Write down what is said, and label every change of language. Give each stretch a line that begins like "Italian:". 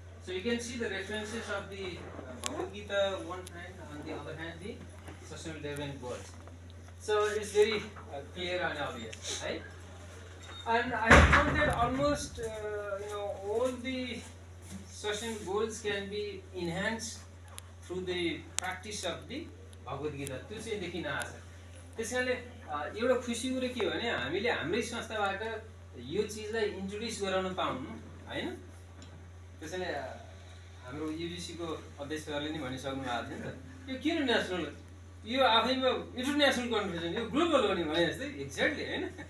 English: So you can see the references of the Bhagavad Gita one hand, on the other hand the sustainable development goals. So it's very clear and obvious, right? And I have found that almost all the sustainable goals can be enhanced through the practice of the Bhagavad Gita.
Nepali: त्यो चाहिँ देखिन आएको छ। त्यस कारणले एउटा खुसी कुरो के हो भने हामीले हाम्रै संस्थाबाट यो चिजलाई इन्ट्रोड्युस गराउन पाउनु होइन। त्यसैले हाम्रो युजिसीको अध्यक्षहरूले नि भनिसक्नु भएको थियो नि त यो किन नेसनल यो आफैमा इन्टरनेसनल कन्फरेन्स यो ग्लोबल हो नि भने जस्तै एक्ज्याक्टली होइन।